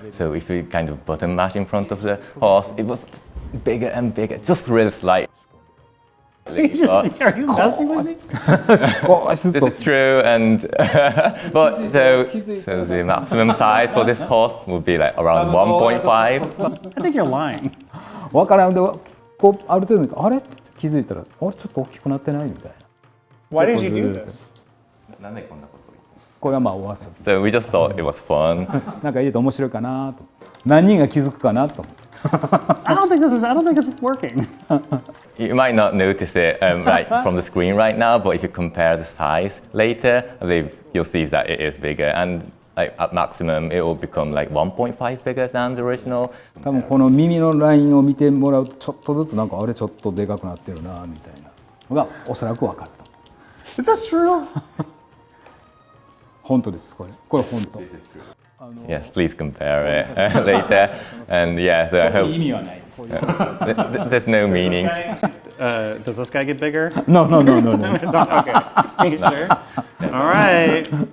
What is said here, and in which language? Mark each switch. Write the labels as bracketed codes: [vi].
[en] So if you kind of button mash in front of the horse, it was bigger and bigger, just really slightly. Are you messing with me? [ja] 少しずつ [en] This is true, and but so the maximum size for this horse would be around 1.5. I think you're lying. [ja] わからんでこうある程度見てあれって気づいたらあれちょっと大きくなってないみたいな。 [en] Why did you do this? [ja] これはまあお遊び。 [en] So we just thought it was fun. [ja] なんか入れて面白いかなと。何人が気づくかなと。 [en] I don't think it's working. You might not notice it from the screen right now, but if you compare the size later, I believe you'll see that it is bigger, and at maximum it will become 1.5 bigger than the original. [ja] 多分この耳のラインを見てもらうとちょっとずつなんかあれちょっとでかくなってるなみたいなのがおそらく分かると。 [en] Is this true? [ja] 本当ですこれ本当。 [en] Yes, please compare it later. And yeah, so I hope [ja] 意味はないです。 [en] there's no meaning. Does this guy get bigger? No. Okay. Are you sure? All right.